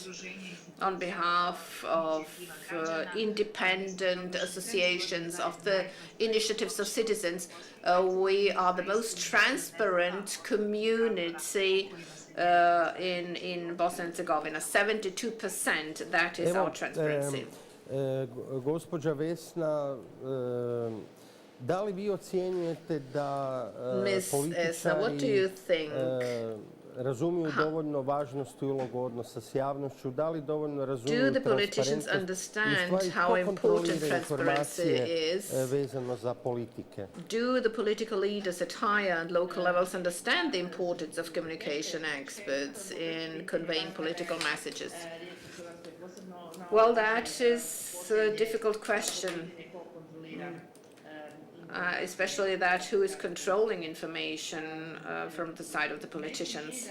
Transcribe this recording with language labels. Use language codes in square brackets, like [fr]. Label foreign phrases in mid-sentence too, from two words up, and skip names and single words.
[en] On behalf of independent associations, of the initiatives of citizens, we are the most transparent community in Bosnia and Herzegovina. 72%, that is our transparency. [bs] Gospođa Vesna, da li vi ocjenjujete da političari razumiju dovoljno važnost i ulogu odnosa s javnošću, da li dovoljno razumiju transparentnost i ko kontrolira informacije vezano za politike? [en] Do the political leaders at higher and local levels understand the importance of communication experts in conveying political messages? Well, that is a difficult question. Especially that who is controlling information from the side of the politicians.